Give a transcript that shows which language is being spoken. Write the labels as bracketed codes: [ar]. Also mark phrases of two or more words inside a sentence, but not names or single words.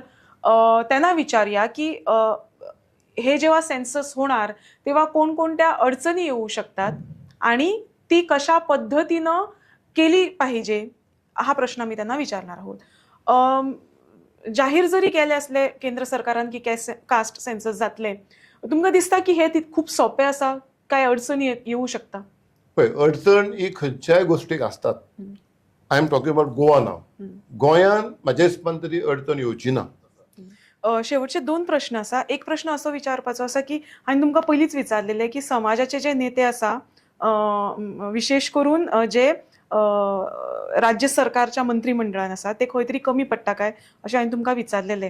[mr] त्यांना विचारूया की हे जेव्हा सेन्सस होणार तेव्हा कोणकोणत्या अडचणी येऊ शकतात आणि ती कशा पद्धतीनं केली पाहिजे हा प्रश्न मी त्यांना विचारणार आहोत. [kok] जाहीर जरी केले असले केंद्र सरकारान की [en] caste census [kok] जातले, तुमकां दिसता की हे खूप सोपे असा, काय अडचणी येऊ शकता? पळय, अडचण ही खंयच्याय गोष्टीक असतात. [en] I am talking about गोवा नाव. [kok] गोंयान म्हाज्या हिसपान तरी अडचण येवची ना. शेवटचे दोन प्रश्न असा. एक प्रश्न असो विचारपाचो असा की हांवें तुमकां पयलींच विचारलेले की समाजाचे जे नेते असा, विशेष करून जे राज्य सरकारच्या मंत्रिमंडळान आसा ते खंय तरी कमी पडटा काय अशें हांवें तुमकां विचारलेले.